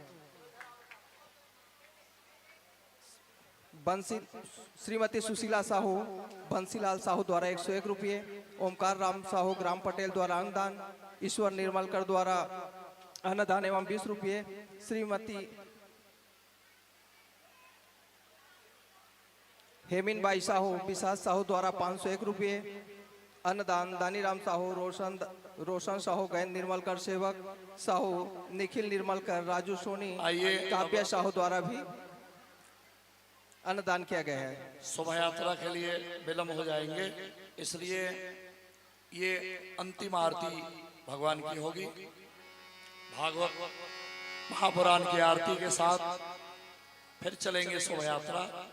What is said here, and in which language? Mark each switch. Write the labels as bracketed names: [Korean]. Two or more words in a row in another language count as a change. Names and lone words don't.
[Hindi] बंसी श्रीमती सुशीला साहू, बंसीलाल साहू द्वारा 101 रुपये, ओमकार राम साहू ग्राम पटेल द्वारा अन्नदान, ईश्वर निर्मलकर द्वारा अन्नदान एवं 20 रुपये, श्रीमती हेमिन बाई साहू विशास साहू द्वारा 501 रुपये अन्नदान, दानीराम साहू, रोशन साहू गैन निर्मलकर सेवक साहू, निखिल निर्मलकर, राजू सोनी, काव्या साहू द्वारा भी अन्नदान किया गया है। शोभा यात्रा के लिए विलम्ब हो जाएंगे, इसलिए ये अंतिम आरती भगवान की होगी। भागवत महापुराण की आरती के साथ फिर चलेंगे शोभा यात्रा।